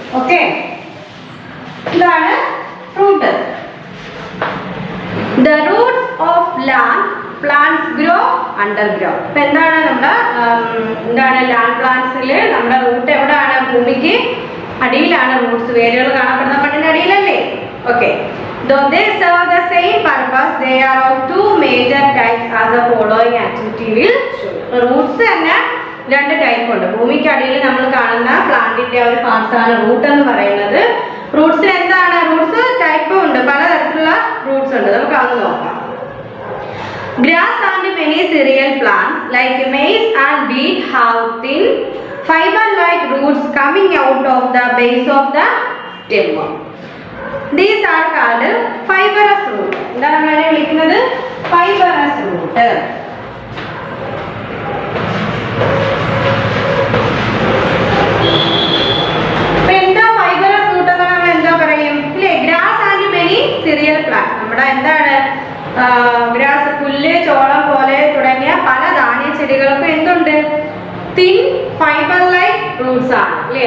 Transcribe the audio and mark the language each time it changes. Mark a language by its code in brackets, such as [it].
[ml] Okay, ഇതാണ് root. [en] The roots of land plants grow underground. [ml] ഇപ്പൊ എന്താണ് നമ്മുടെ ലാൻഡ് പ്ലാന്റ്സിൽ നമ്മുടെ റൂട്ട് എവിടെയാണ്, ഭൂമിക്ക് അടിയിലാണ് റൂട്ട്സ്, വേരുകൾ കാണപ്പെടുന്ന മണ്ണിന്റെ അടിയിലല്ലേ. [en] Okay, though they serve the same purpose, they are of two major types as the following activity will show. [ml] Roots തന്നെ രണ്ട് ടൈപ്പ് ഉണ്ട്. ഭൂമിക്ക് അടിയിൽ നമ്മൾ കാണുന്ന പ്ലാന്റിന്റെ ഒരു പാർട്സ് ആണ് റൂട്ട് എന്ന് പറയുന്നത്. റൂട്ട്സിൽ എന്താണ്, റൂട്ട്സ് ടൈപ്പ് ഉണ്ട്, പലതരത്തിലുള്ള റൂട്ട്സ് ഉണ്ട്. നമുക്ക് അത് നോക്കാം. [en] Grass and many cereal plants like maize and wheat have thin fiber-like roots coming out of the base of the stem. These are called fibrous root. [ml] എന്താണ് നമ്മളതിനെ വിളിക്കുന്നത്, fibrous root. എന്താ fibrous root എന്ന് നമ്മൾ എന്താ പറയും ഇല്ലേ, [en] Grass and many cereal plants. [ml] നമ്മുടെ എന്താണ് ഗ്രാസ്, പുല്ല്, ചോളം പോലെ തുടങ്ങിയ പല ധാന്യ ചെടികൾക്കും എന്തുണ്ട്, [en] thin fibre like roots [ml] ആണ് അല്ലേ.